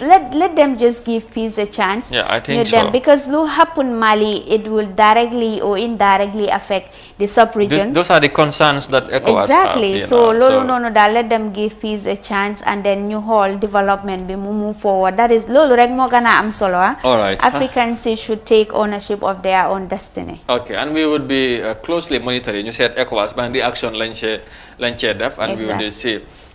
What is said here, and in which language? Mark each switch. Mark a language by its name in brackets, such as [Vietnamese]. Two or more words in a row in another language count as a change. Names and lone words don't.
[English] Let them just give peace a chance. I think so. Because what happen Mali, it will directly or indirectly affect the sub-region. Those are the concerns that ECOWAS have, so let them give peace a chance and then new whole development be move forward. [Wolof] That is lolo rek mo gana am solo. [English] All right. Africans should take ownership of their own destiny. Okay, and we would be closely monitoring. You said ECOWAS, but the action launch def, and we will see